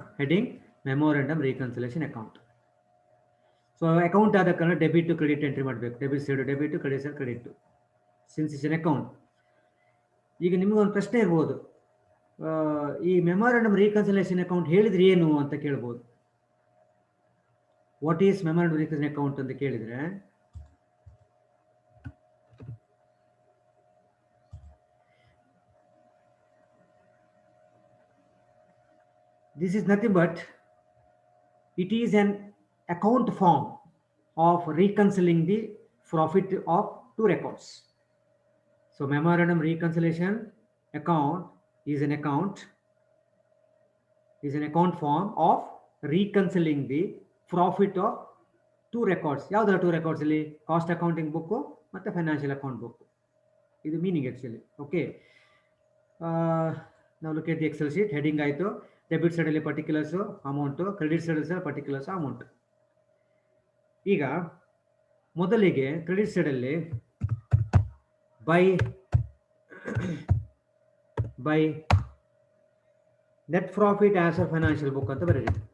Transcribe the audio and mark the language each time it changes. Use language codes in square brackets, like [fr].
[kn] Heading memorandum reconciliation account. So account ಆದ ಕಾರಣ debit to credit entry ಮಾಡಬೇಕು. Debit side debit, credit side credit, [en] Since is an account. [kn] ಈಗ ನಿಮಗೊಂದು ಪ್ರಶ್ನೆ ಇರ್ಬೋದು, ಈ ಮೆಮೊರಂಡಮ್ ರೀಕನ್ಸಿಲೇಷನ್ ಅಕೌಂಟ್ ಹೇಳಿದ್ರೆ ಏನು ಅಂತ ಕೇಳ್ಬೋದು. [en] what is memorandum reconciliation account [kn] ಅಂತ ಕೇಳಿದ್ರೆ, [en] this is nothing but it is an account form of reconciling the profit of two records. So memorandum reconciliation account is an account form of reconciling the profit of two records. [kn] ಯಾವ್ದು two records ಇಲ್ಲಿ? Cost accounting book ಮತ್ತೆ financial account book. ಇದು meaning actually. Okay, ನಾವು [en] Look at the Excel sheet. [kn] Heading ಆಯಿತು. Debit ಸೈಡಲ್ಲಿ particulars amount, credit ಸೈಡಲ್ಲಿ particulars amount. ಈಗ ಮೊದಲಿಗೆ ಕ್ರೆಡಿಟ್ ಸೈಡಲ್ಲಿ [en] by net profit as per financial book [kn] ಅಂತ ಬರೀರಿ.